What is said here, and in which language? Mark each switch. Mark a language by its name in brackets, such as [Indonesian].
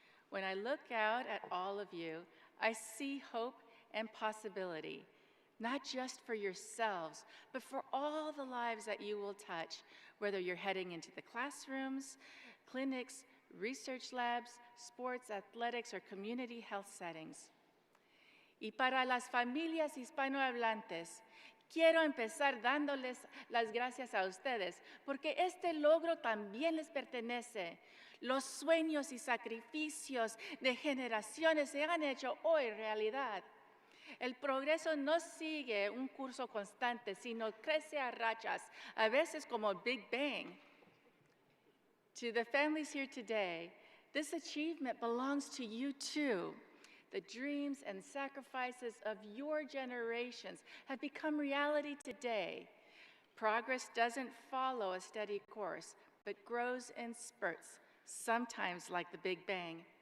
[English] When I look out at all of you, I see hope and possibility, not just for yourselves, but for all the lives that you will touch, whether you're heading into the classrooms, clinics, research labs, sports, athletics, or community health settings. [Spanish] Y para las familias hispanohablantes, quiero empezar dándoles las gracias a ustedes, porque este logro también les pertenece. Los sueños y sacrificios de generaciones se han hecho hoy realidad. El progreso no sigue un curso constante, sino crece a rachas, a veces como Big Bang. [English] To the families here today, this achievement belongs to you too. The dreams and sacrifices of your generations have become reality today. Progress doesn't follow a steady course, but grows in spurts, sometimes like the Big Bang.